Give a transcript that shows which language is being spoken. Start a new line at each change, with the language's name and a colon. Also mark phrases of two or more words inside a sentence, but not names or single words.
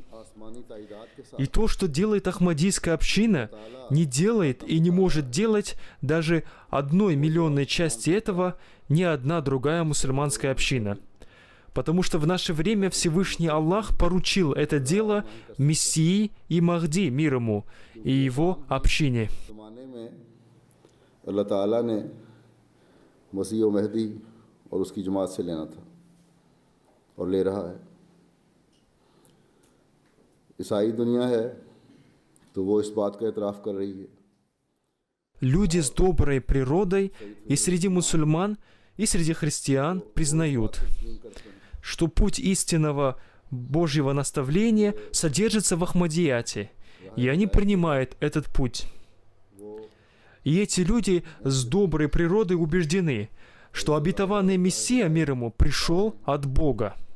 Russian: И то, что делает Ахмадийская община, не делает и не может делать даже 1 миллионной части этого ни одна другая мусульманская община. Потому что в наше время Всевышний Аллах поручил это дело Мессии и Махди, мир ему, и его общине.
Urdu: اللہ تعالیٰ نے مسیح اور مہدی اور اس کی جماعت سے لینا تھا اور لے رہا ہے. عیسائی دنیا ہے تو وہ اس بات کا اعتراف کر رہی ہے.
Russian: Люди с доброй природой и среди мусульман, и среди христиан признают, что путь истинного Божьего наставления содержится в Ахмадияте, и они принимают этот путь. И эти люди с доброй природой убеждены, что обетованный Мессия, мир ему, пришел от Бога.